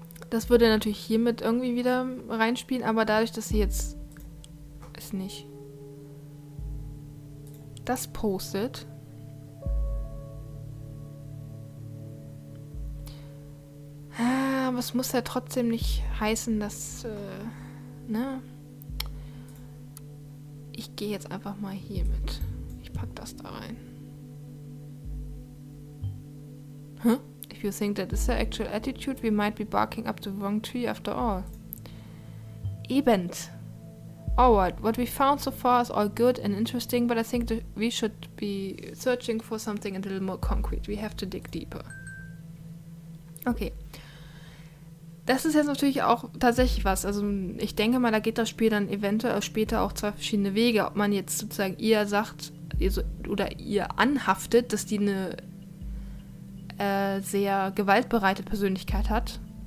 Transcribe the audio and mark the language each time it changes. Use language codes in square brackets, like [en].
[de] Das würde natürlich hiermit irgendwie wieder reinspielen, aber dadurch, dass sie jetzt das postet, aber es muss ja trotzdem nicht heißen, dass, ne? Ich gehe jetzt einfach mal hier mit. Ich pack das da rein. Huh? [en] If you think that is the actual attitude, we might be barking up the wrong tree after all. [de] Eben. [en] Alright, what we found so far is all good and interesting, but I think that we should be searching for something a little more concrete. We have to dig deeper. Okay. [de] Das ist jetzt natürlich auch tatsächlich was. Also ich denke mal, da geht das Spiel dann eventuell später auch zwei verschiedene Wege. Ob man jetzt sozusagen ihr sagt oder ihr anhaftet, dass die eine sehr gewaltbereite Persönlichkeit hat.